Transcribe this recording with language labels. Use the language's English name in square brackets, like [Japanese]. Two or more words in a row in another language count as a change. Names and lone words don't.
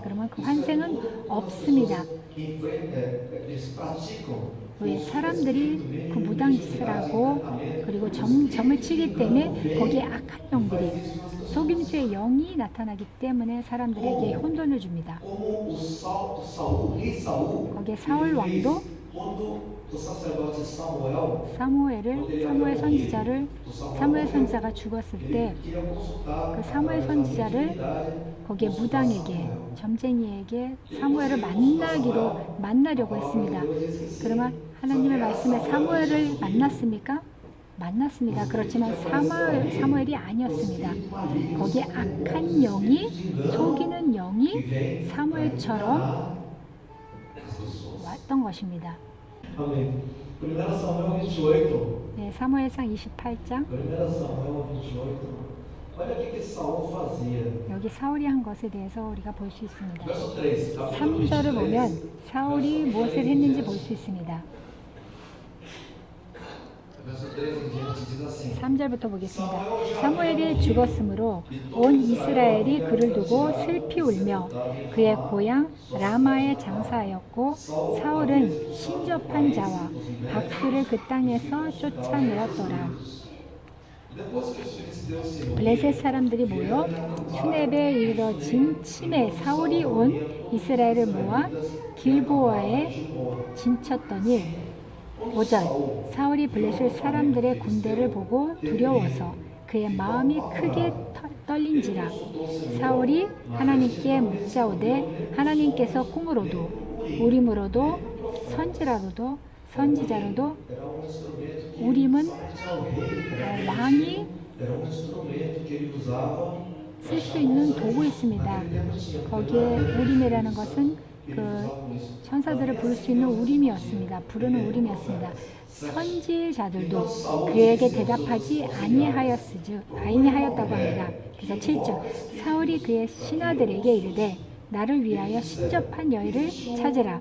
[Korean] 그러면 그 환생은 없습니다. [Portuguese] eles praticam [Korean] 왜 사람들이 그 무당짓을 하고 그리고 점을 치기 때문에 거기에 악한 영들이 속임수의 영이 나타나기 때문에 사람들에게 혼돈을 줍니다. [Portuguese] como o Saul, rei Saul, [Korean] 거기에 사울 왕도 [Portuguese] quando o sacerdote Samuel [Korean] 사무엘 선지자가 죽었을 때 [Portuguese] queria consultar [Korean] 그 사무엘 선지자를 거기에 무당에게 점쟁이에게 사무엘을 만나려고 했습니다. 그러면 하나님의 말씀에 사무엘을 만났습니까? 만났습니다. 그렇지만 사무엘이 아니었습니다. 거기에 악한 영이 속이는 영이 사무엘처럼 왔던 것입니다. [Portuguese] Amém. 1 Samuel 28. [Korean] 네, 사무엘상 28장 [Portuguese] 1 Samuel 28. Olha o que Saul fazia. [Korean] 여기 사울이 한 것에 대해서 우리가 볼 수 있습니다. [Portuguese] Verso 3. capítulo [Korean] 3절을 23. 보면 사울이 무엇을 했는지 볼 수 있습니다. [Portuguese] Verso 3 em diante diz assim: [Korean] 3절부터 보겠습니다. 사무엘이 죽었으므로 온 이스라엘이 그를 두고 슬피 울며 그의 고향 라마에 장사하였고 사울은 신접한 자와 박수를 그 땅에서 쫓아내었더라. [Portuguese] Depois que os filisteus se [Korean] 블레셋 사람들이 모여 수렙에 이르러진 침에 사울이 온 이스라엘을 모아 길보아에 진쳤더니 5절 사울이 블레셋 사람들의 군대를 보고 두려워서 그의 마음이 크게 떨린지라. 사울이 하나님께 묻자오되 하나님께서 꿈으로도 우림으로도 선지자로도 우림은 왕이 [Portuguese] era um instrumento que ele usava. [Korean] 쓸 수 있는 도구였습니다. 거기에 우림이라는 것은 그 천사들을 부를 수 있는 우림이었습니다. 부르는 우림이었습니다. 선지자들도 그에게 대답하지 아니하였다고 합니다. 그래서 7절 사울이 그의 신하들에게 이르되 나를 위하여 신접한 여인을 찾으라.